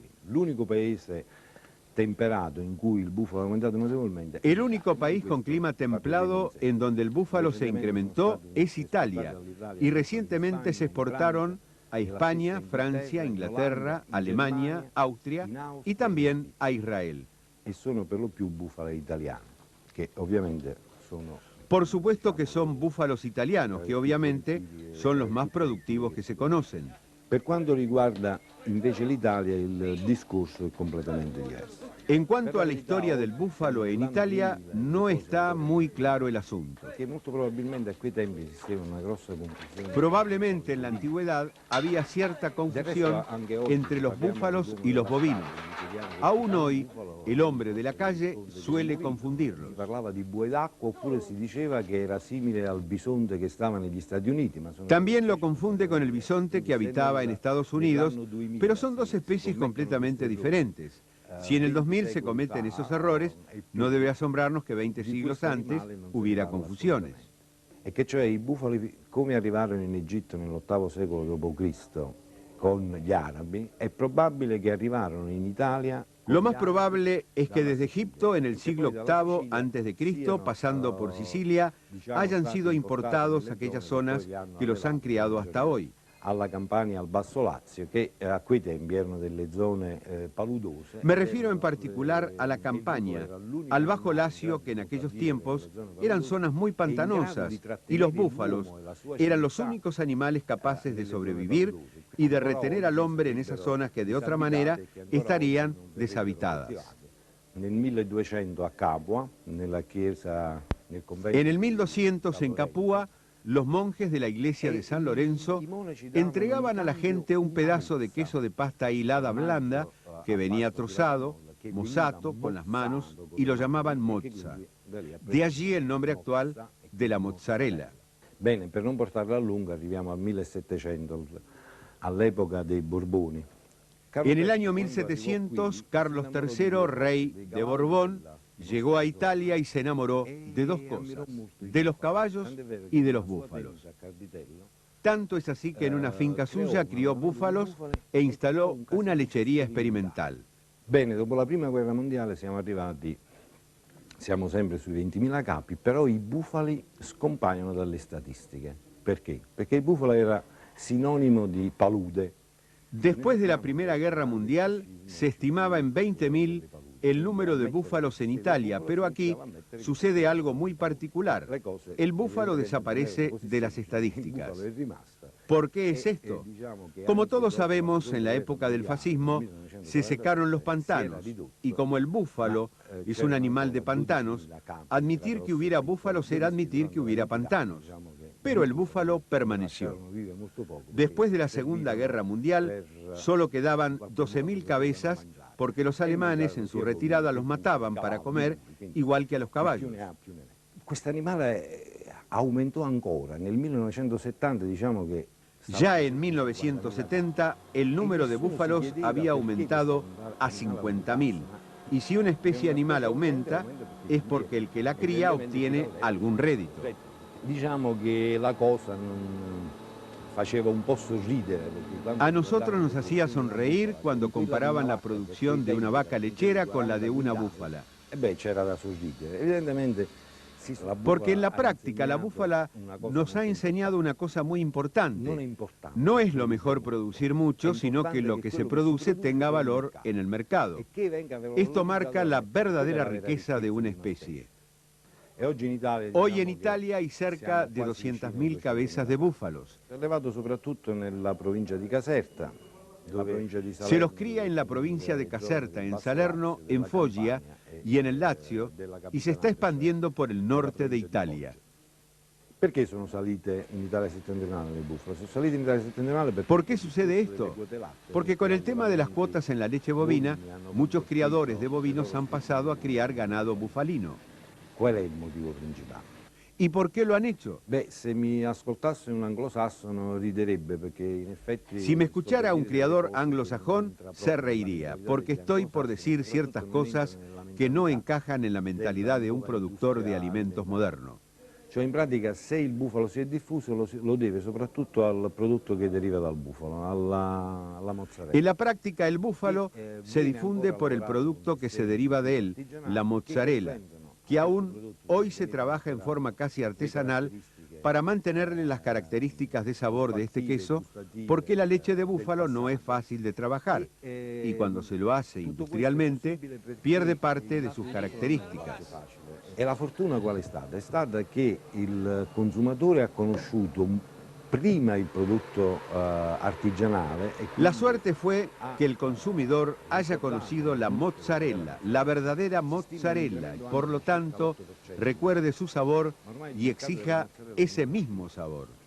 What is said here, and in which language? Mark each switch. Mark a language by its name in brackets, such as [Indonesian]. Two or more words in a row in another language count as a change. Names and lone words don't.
[Spanish] El único país con clima templado en donde el búfalo se incrementó es Italia, y recientemente se exportaron a España, Francia, Inglaterra, Alemania, Austria y también a Israel. Por supuesto que son búfalos italianos, que obviamente son los más productivos que se conocen. [Italian] Per quanto riguarda invece l'Italia, il discorso è completamente diverso. [Spanish] En cuanto a la historia del búfalo en Italia, no está muy claro el asunto. Probablemente en la antigüedad había cierta confusión entre los búfalos y los bovinos. Aún hoy, el hombre de la calle suele confundirlos. [Italian] Si parlava di buoi d'acqua oppure si diceva che era simile al bisonte che stava negli Stati Uniti. [Spanish] También lo confunde con el bisonte que habitaba en Estados Unidos, pero son dos especies completamente diferentes. Si en el 2000 se cometen esos errores, no debe asombrarnos que 20 siglos antes hubiera confusiones. [Italian] E che cioè i bufali, come arrivarono in Egitto nell'8° secolo d.C. con gli arabi, è probabile che arrivarono in Italia. [Spanish] Lo más probable es que desde Egipto en el siglo VIII a.C., pasando por Sicilia, hayan sido importados a aquellas zonas que los han criado hasta hoy. [Italian] Alla Campania, al Basso Lazio, che a quei tempi erano delle zone paludose. [Spanish] Me refiero en particular a la Campania, al Bajo Lacio, que en aquellos tiempos eran zonas muy pantanosas, y los búfalos eran los únicos animales capaces de sobrevivir y de retener al hombre en esas zonas que de otra manera estarían deshabitadas. [Italian] Nel 1200 a Capua, nella chiesa, nel convento. [Spanish] En el 1200 en Capua, los monjes de la iglesia de San Lorenzo entregaban a la gente un pedazo de queso de pasta hilada blanda que venía trozado, mozzato, con las manos, y lo llamaban mozza. De allí el nombre actual de la mozzarella. [Italian] Bene, per non portarla a lungo arriviamo al 1700, all'epoca dei Borboni. [Spanish] En el año 1700, Carlos III, rey de Borbón, llegó a Italia y se enamoró de dos cosas, de los caballos y de los búfalos. Tanto es así que en una finca suya crió búfalos e instaló una lechería experimental. [Italian] Bene, dopo la prima guerra mondiale siamo sempre sui 20.000 capi, però i bufali scompaiono dalle statistiche. Perché? Perché il bufalo era sinonimo di palude. [Spanish] Después de la Primera Guerra Mundial se estimaba en 20.000 el número de búfalos en Italia, pero aquí sucede algo muy particular. El búfalo desaparece de las estadísticas. ¿Por qué es esto? Como todos sabemos, en la época del fascismo se secaron los pantanos, y como el búfalo es un animal de pantanos, admitir que hubiera búfalos era admitir que hubiera pantanos. Pero el búfalo permaneció. Después de la Segunda Guerra Mundial, solo quedaban 12.000 cabezas, porque los alemanes en su retirada los mataban para comer, igual que a los caballos. [Italian] Questo animale aumentò ancora. Nel 1970 diciamo che [Spanish] ya en 1970 el número de búfalos había aumentado a 50.000. Y si una especie animal aumenta, es porque el que la cría obtiene algún rédito. [Italian] Diciamo che la cosa faceva un po' sorridere. [Spanish] A nosotros nos hacía sonreír cuando comparaban la producción de una vaca lechera con la de una búfala. [Italian] C'era da sorridere. Evidentemente, [Spanish] porque en la práctica la búfala nos ha enseñado una cosa muy importante. No es lo mejor producir mucho, sino que lo que se produce tenga valor en el mercado. Esto marca la verdadera riqueza de una especie. Hoy en Italia hay cerca de 200.000 cabezas de búfalos. Se los cría en la provincia de Caserta, en Salerno, en Foggia y en el Lazio, y se está expandiendo por el norte de Italia. ¿Por qué [Italian] sono salite in Italia settentrionale le bufale? Sono salite in Italia settentrionale perché... [Spanish] ¿Por qué sucede esto? Porque con el tema de las cuotas en la leche bovina, muchos criadores de bovinos han pasado a criar ganado bufalino. ¿Cuál es el motivo principal? ¿Y por qué lo han hecho? [Italian] Se mi ascoltasse un anglosassone riderebbe, porque in effetti... [Spanish] Si me escuchara un criador anglosajón, se reiría, porque estoy por decir ciertas cosas que no encajan en la mentalidad de un productor de alimentos moderno. [Italian] Cioè in pratica se il bufalo si è diffuso lo deve soprattutto al prodotto che deriva dal bufalo, alla mozzarella. [Spanish] En la práctica el búfalo se difunde por el producto que se deriva de él, la mozzarella, que aún hoy se trabaja en forma casi artesanal para mantenerle las características de sabor de este queso, porque la leche de búfalo no es fácil de trabajar y cuando se lo hace industrialmente pierde parte de sus características. [Italian] E la fortuna qual è stata? È stata che il consumatore ha conosciuto prima il prodotto artigianale. [Spanish] La suerte fue que el consumidor haya conocido la mozzarella, la verdadera mozzarella, y por lo tanto recuerde su sabor y exija ese mismo sabor.